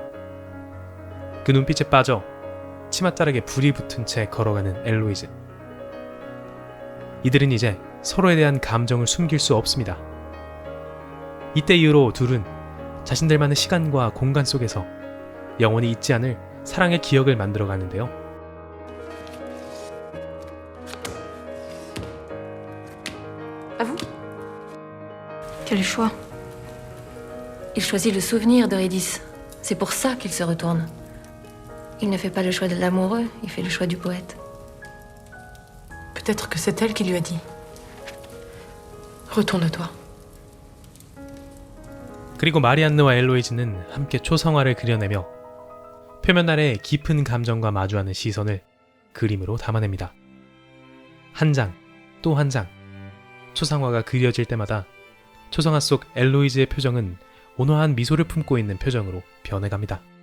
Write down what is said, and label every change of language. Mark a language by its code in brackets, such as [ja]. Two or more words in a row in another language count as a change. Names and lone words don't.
[ko] 그 눈빛에 빠져 치맛자락에 불이 붙은 채 걸어가는 엘로이즈. 이들은 이제 서로에 대한 감정을 숨길 수 없습니다. 이때 이후로 둘은 자신들만의 시간과 공간 속에서 영원히 잊지 않을 사랑의 기억을 만들어 가는데요. [fr] À vous. Quel choix? Il choisit le souvenir d'Eurydice. C'est pour ça qu'il se retourne. Il ne fait pas le choix de l'amoureux, il fait le choix du poète. Peut-être que c'est elle qui lui a dit. Retourne-toi. [ko] 그리고 마리안느와 엘로이즈는 함께 초성화를 그려내며 표면 아래 깊은 감정과 마주하는 시선을 그림으로 담아냅니다. 한 장, 또 한 장, 초상화가 그려질 때마다 초성화 속 엘로이즈의 표정은 온화한 미소를 품고 있는 표정으로 변해갑니다.